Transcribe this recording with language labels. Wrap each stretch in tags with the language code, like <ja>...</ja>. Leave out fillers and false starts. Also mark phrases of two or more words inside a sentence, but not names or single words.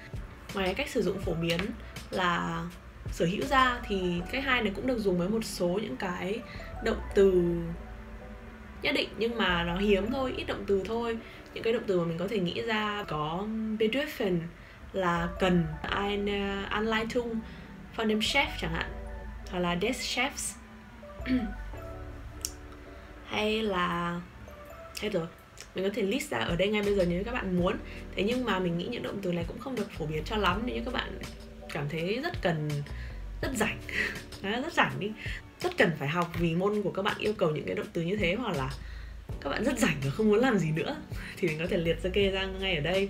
<vi>Ngoài cách sử dụng phổ biến là sở hữu ra thì cách 2 này cũng được dùng với một số những cái động từ nhất định, nhưng mà nó hiếm thôi, ít động từ thôi. Những cái động từ mà mình có thể nghĩ ra có bedürfen là cần,</vi> <de>eine Anleitung von dem Chef</de> <vi>chẳng hạn, hoặc là</vi> <de>des Chefs.</de> <vi>Hay là hết rồi, mình có thể list ra ở đây ngay bây giờ nếu các bạn muốn. Thế nhưng mà mình nghĩ những động từ này cũng không được phổ biến cho lắm, nếu như các bạn cảm thấy rất rảnh rất rảnh đi, rất cần phải học vì môn của các bạn yêu cầu những cái động từ như thế, hoặc là các bạn rất rảnh và không muốn làm gì nữa thì mình có thể liệt kê ra ngay ở đây.</vi>